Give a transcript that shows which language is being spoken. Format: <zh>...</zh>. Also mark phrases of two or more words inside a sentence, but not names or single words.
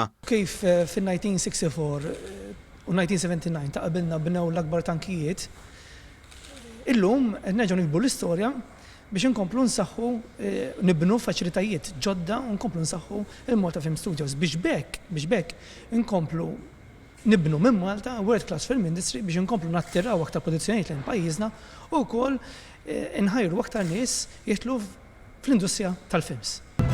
<mt>Kif fin-1964 u 1979 ta' qabilna bnew l-akbar tankijiet, illum qed nerġgħu nikbu l-istorja biex inkomplu nsaħħu nibnu faċilitajiet ġodda u nkomplu nsaħħu il-Malta Film Studios biex bekk inkomplu nibnu minn Malta</mt> <en>world class film industry</en> <mt>biex inkomplu nattiraw aktar produzzjonijiet lejn pajjiżna u wkoll inħajru aktar nies jitlu fl-industrija tal-films.</mt>